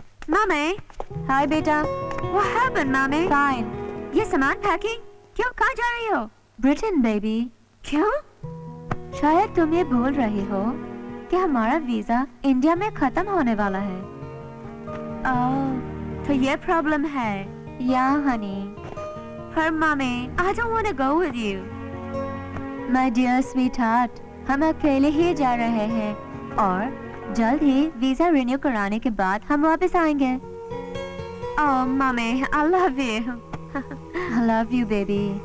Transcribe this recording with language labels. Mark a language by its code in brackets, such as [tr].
[en] Mommy, hi बेटा. What happened, mommy? Fine. [hi] ये सामान पैकिंग? क्यों, कहाँ जा रही हो? [en] Britain, baby. [hi] क्यों? शायद तुम ये बोल रही हो कि हमारा वीजा इंडिया में खत्म होने वाला है। ओह, तो ये प्रॉब्लम है या हनी? पर mummy, [en] I don't want to go with you. My dear sweetheart, [hi] हम अकेले ही जा रहे हैं और जल्द ही वीजा रिन्यू कराने के बाद हम वापस आएंगे। [en] Oh, mummy, I love you. I love you, baby.